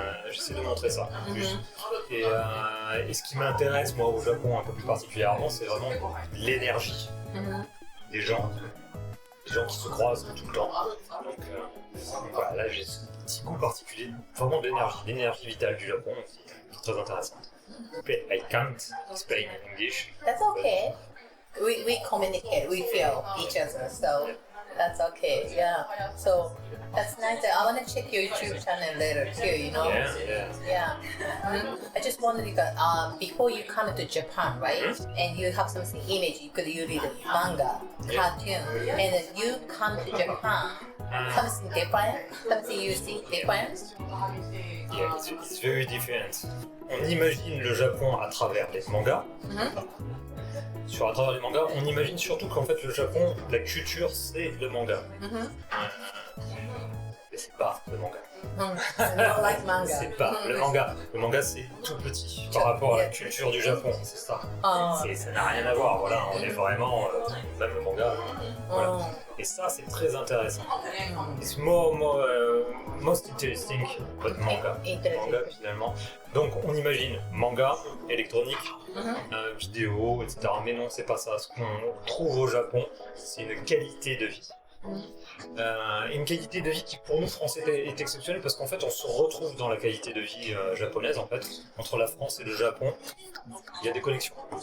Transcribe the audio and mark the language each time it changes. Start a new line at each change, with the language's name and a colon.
French: J'essaie de montrer ça plus. Et ce qui m'intéresse moi au Japon un peu plus particulièrement, c'est vraiment l'énergie des gens qui se croisent tout le temps. Donc voilà, là j'ai ce petit goût particulier, vraiment l'énergie vitale du Japon qui est très intéressante.
English: I can't explain in English. That's okay. We communicate, we feel each other, so that's okay. Yeah. So that's nice. I want to check your YouTube channel later too. You know. Yeah. I just wondered before you come to Japan, right? And you have some image because you read manga, cartoon, and then you come to Japan. Something different? Something you see different? Yeah, it's very different.
French: On imagine le Japon à travers les mangas. À travers les mangas, on imagine surtout qu'en fait le Japon, la culture c'est le manga. Mais c'est pas le manga.
English: Not like manga.
French: C'est pas le manga. Le manga c'est tout petit par rapport à la culture du Japon, c'est ça. Ça n'a rien à voir, voilà, on est vraiment, même le manga, voilà. Et ça c'est très intéressant.
English: It's most interesting, but manga.
French: Manga finalement. Donc on imagine manga, électronique, vidéo, etc. Mais non, c'est pas ça. Ce qu'on trouve au Japon, c'est une qualité de vie. Une qualité de vie qui pour nous français est exceptionnelle parce qu'en fait on se retrouve dans la qualité de vie japonaise en fait entre la France et le Japon il y a des connexions.